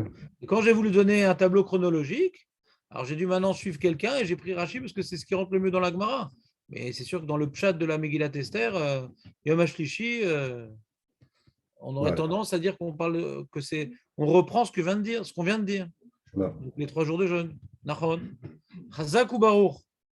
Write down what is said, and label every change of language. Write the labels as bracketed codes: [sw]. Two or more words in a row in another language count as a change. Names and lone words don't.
[fr] Et quand j'ai voulu donner un tableau chronologique, alors j'ai dû maintenant suivre quelqu'un et j'ai pris Rashi parce que c'est ce qui rentre le mieux dans la Gemara. Mais c'est sûr que dans le Pshat de la Megillat Esther, [he] יום השלישי, [fr] on aurait Ouais. tendance à dire on reprend ce qu'on vient de dire. Ouais. Donc, les 3 jours de jeûne. [he] נכון. חזק וברוך.